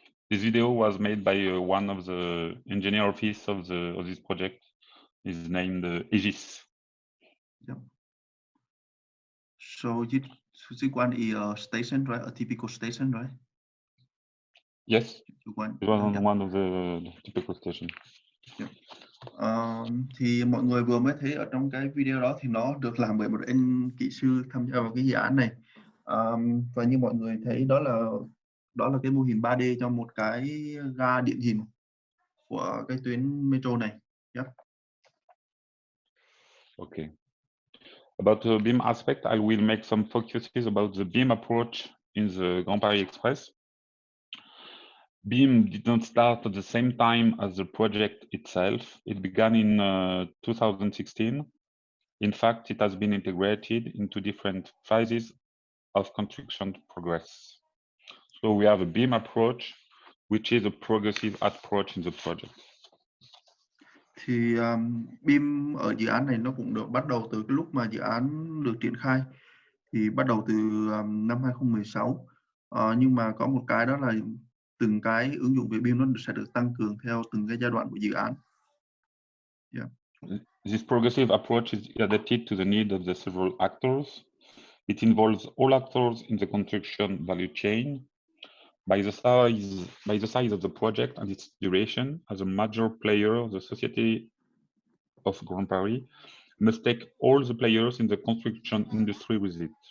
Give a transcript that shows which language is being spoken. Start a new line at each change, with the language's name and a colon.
English: This video was made by one of the engineer office of this project. Is named Aegis. Yep. So this one is a station, right? A typical station, right? Yes, it was on yeah. one of the typical stations. Yep.
Vietnamese: Thì mọi người vừa mới thấy ở trong cái video đó thì nó được làm bởi một anh kỹ sư tham gia vào cái dự án này. Và như mọi người thấy đó là cái mô hình 3D cho một cái ga điện hình của cái tuyến metro này. Yep. Okay.
English: About the BIM aspect, I will make some focuses about the BIM approach in the Grand Paris Express. BIM did not start at the same time as the project itself. It began in 2016. In fact, it has been integrated into different phases of construction progress. So we have a BIM approach, which is a progressive approach in the project.
Vietnamese: Thì BIM ở dự án này nó cũng được bắt đầu từ cái lúc mà dự án được triển khai, thì bắt đầu từ năm 2016. Nhưng mà có một cái đó là từng cái ứng dụng về BIM nó sẽ được tăng cường theo từng cái giai đoạn của dự án. Yeah.
English: This progressive approach is adapted to the need of the several actors. It involves all actors in the construction value chain. By the size of the project and its duration, as a major player, the Society of Grand Paris must take all the players in the construction industry with it.